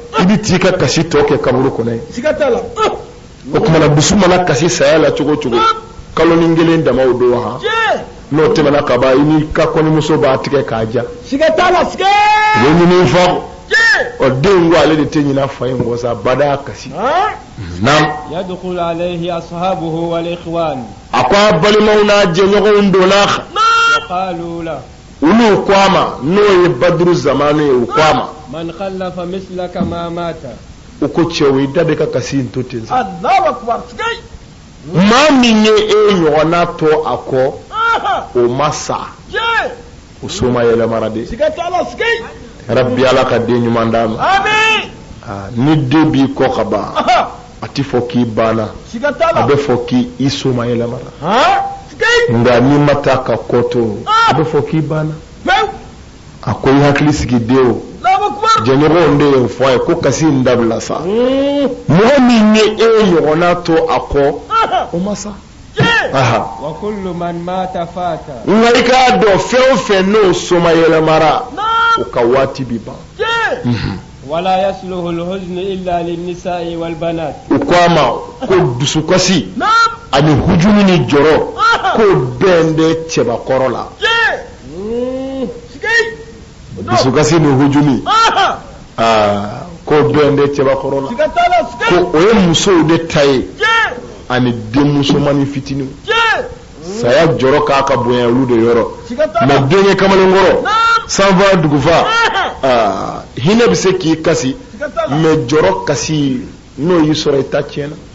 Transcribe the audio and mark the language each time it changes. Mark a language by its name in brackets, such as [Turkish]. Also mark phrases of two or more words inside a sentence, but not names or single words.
[Bambara] i bi t'i ka kasi tɔ kɛ kaburu kɔnɔ ye Siga t'a la. o kumana dusu mana kasi saya la cogo cogo kalonin kelen damaw don han Jee. n'o tɛmɛna ka ban i n'i ka kɔɲɔmuso b'a tigɛ k'a ja Siga t'a la. u Skeyi. bɛ ɲini fa kɔ Jee. ɔ den ko ale de tɛ ɲina fa in kɔ sa bada kasi Ha. naam [Arabic] يدخل عليه أصحابه والإخوان [Bambara] a ko a balimaw n'a jɛɲɔgɔnw donna a kan Naam. [Arabic] وقالوا له [Bambara] olu ko a ma n'o ye baduru zamanu ye u ko a ma [Arabic] من خلف مثلك ما مات [Bambara] u ko cɛw i da bɛ ka kasi in to ten sa [Arabic] الله أكبر. Skeyi. [Bambara] maa min ye e ɲɔgɔnna to a kɔ Aha. o ma sa Jee. o so ma yɛlɛmara de Siga t'a la. Skeyi. rabbi ala ka den ɲuman d'a ma Amin. ni den b'i kɔ ka ban Aha. a ti fɔ k'i banna Siga t'a a la. bɛ fɔ k'i so ma yɛlɛmara Ha. Skeyi. nka n'i ma taa ka kɔ to a bɛ fɔ k'i banna Pewu. a ko i hakili sigi den o [Arabic] الله أكبر. [Bambara] jɛɲɔgɔnw de ye n fɔ a ye ko kasi in dabila sa mɔgɔ min ye e ɲɔgɔnna to a kɔ Aha. o ma sa Jee. [Arabic] وكل من مات فات [Bambara] nka i k'a dɔn fɛn o fɛn n'o soma yɛlɛmara Naam. o ka waati bi ban Jee. [Arabic] ولا يصلح الحزن إلا للنساء والبنات [Bambara] u ko a ma ko dusukasi Naam. ani hujumi ni jɔrɔ ko bɛɛ n bɛ cɛbakɔrɔ la Jee. Skeyi. Odo. dusukasi ni hujumi Aha. ko bende cɛba kɔrɔ la ko o ye musow de ta ye ani denmusomani fitinin saya jɔrɔ k'a ka bonya olu de yɔrɔ mais denkɛ kamalenkɔrɔ sanfa dugufa hinɛ bɛ se k'i kasi mais jɔrɔ kasi n'o y'i sɔrɔ i ta tiɲɛna